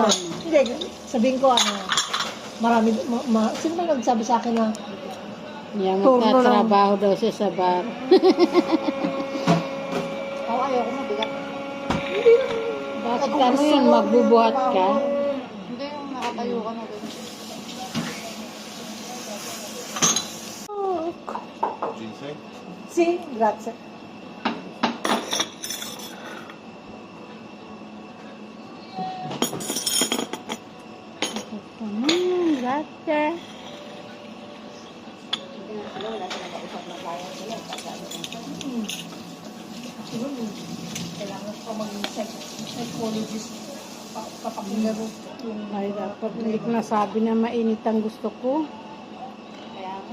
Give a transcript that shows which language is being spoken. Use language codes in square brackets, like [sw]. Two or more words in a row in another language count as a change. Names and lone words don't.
[tl] Hindi, sabihin ko marami, sino ba nagsabi sa akin na Yan, magtatrabaho daw siya sa bar. ayoko mabigat. Bakit ano yun, magbubuhat ka? Hindi yung nakatayo ka na doon. [it] Si, grazie. Grazie. [tl] Kailangan ko maging psychologist kapag nilaro yung Ay, dapat hindi ko nasabi na mainit ang gusto ko. Kaya nga.